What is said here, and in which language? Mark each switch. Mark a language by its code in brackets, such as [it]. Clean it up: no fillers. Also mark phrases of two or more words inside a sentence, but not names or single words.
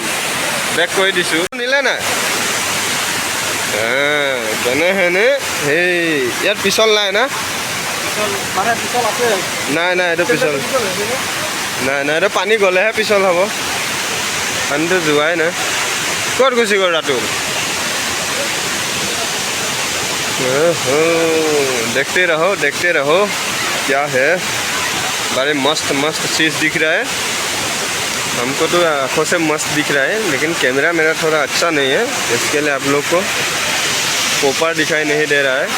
[as] বেক কৰি দিছোঁ, নিলে নাই কেনেহেনে। সেই ইয়াত পিছল নাই না? নাই নাই, এইটো পিছল নাই নাই, এইটো পানী গ'লেহে পিছল হ'ব, পানীটো যোৱাই নাই। ক'ত গুচি গ'ল ৰাতুল? [hi] देखते रहो क्या है। बड़े मस्त मस्त चीज़ दिख रहा है हमको, तो आँखों से मस्त दिख रहा है, लेकिन कैमरा मेरा थोड़ा अच्छा नहीं है, इसके लिए आप लोग को पोपा दिखाई नहीं दे रहा है।